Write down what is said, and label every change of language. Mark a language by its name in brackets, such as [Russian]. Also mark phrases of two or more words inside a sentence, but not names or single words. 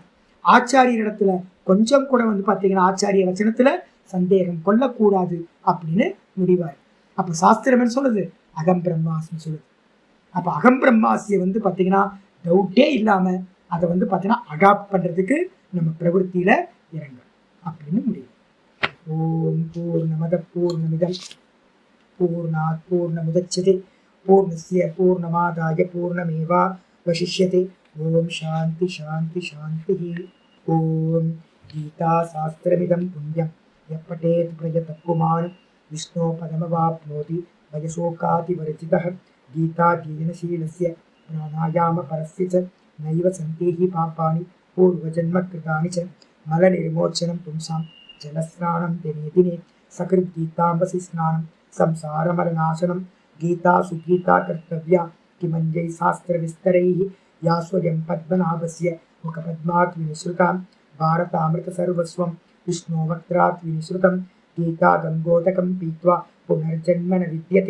[Tamil] ஆச்சாரியரிடத்துல கொஞ்சம் கூட வந்து பாத்தீங்கன்னா ஆச்சாரிய வச்சனத்துல சந்தேகம் கொள்ளக்கூடாது அப்படின்னு முடிவார். அப்ப சாஸ்திரம் என்ன சொல்லுது? [Sanskrit] अहं ब्रह्मास्मि [Tamil] சொல்லுது. அப்ப அகம் பிரம்மாசிய வந்து பாத்தீங்கன்னா டவுட்டே இல்லாம அதை வந்து பாத்தீங்கன்னா அடாப்ட் பண்றதுக்கு நம்ம பிரவருத்தியில இறங்கணும் அப்படின்னு முடியும். [Sanskrit] ओम् पूर्णमदः पूर्णमिदं पूर्णात् पूर्णमुदच्यते पूर्णस्य पूर्णमादाय पूर्णमेव अवशिष्यते. ओम् शान्ति शान्ति शान्ति. ओम् गीता शास्त्रमिदं पुण्यं यः पठेत् प्रयतः पुमान् विष्णोः पदमवाप्नोति भयशोकादिवर्जितः. गीता अध्ययनशीलस्य प्राणायाम परस्य च नैव सन्ति हि पापानि पूर्वजन्म कृतानि च मलनिर्मोचनं पुंसां जलस्नानं दिने दिने सकृत् गीताम्भसि स्नानं संसारमलनाशनं. गीता सुगीता कर्तव्या किमञ्जै शास्त्रविस्तरैः या स्वयं पद्मनाभस्य मुखपद्मात् विनिसृतां भारतामृतसर्वस्वं विष्णोवक्त्रात् विनिसृतं. गीता गङ्गोदकं पीत्वा पुनर्जन्म न विद्यते.